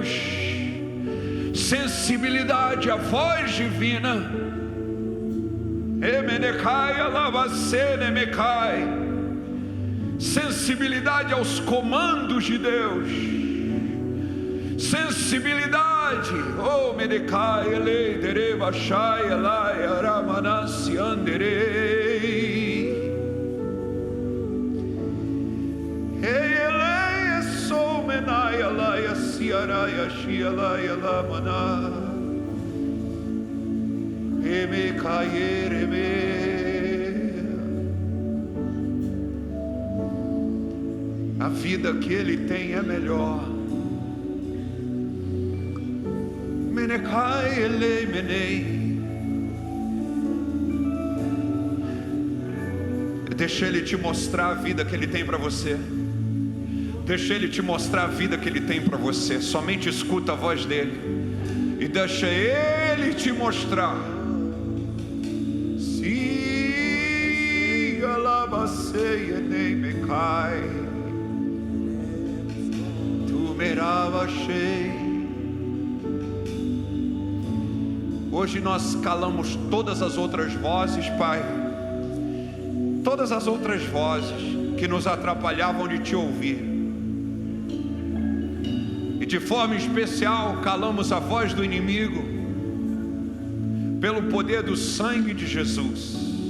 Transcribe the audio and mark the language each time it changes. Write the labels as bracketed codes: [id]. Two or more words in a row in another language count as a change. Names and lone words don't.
[pt] Sensibilidade à voz divina. Emenecai, alavacenemecai. Sensibilidade aos comandos de Deus. Sensibilidade, oh Menecai, Elei, Dereba, Shai, Elai, Aramanasi, Anderei. Ei, Elei, Esou, Menai, Elai, Asiarai, Ashi, Elai, Elamana. Emecai, Ereme. A vida que Ele tem é melhor. Menecai, Elei, Menei. Deixa Ele te mostrar a vida que Ele tem para você. Deixa Ele te mostrar a vida que Ele tem para você. Somente escuta a voz dEle e deixa Ele te mostrar. Se alabacei, Enei, Mecai. Tu merava cheio. Hoje nós calamos todas as outras vozes, Pai, todas as outras vozes que nos atrapalhavam de Te ouvir, e de forma especial calamos a voz do inimigo, pelo poder do sangue de Jesus.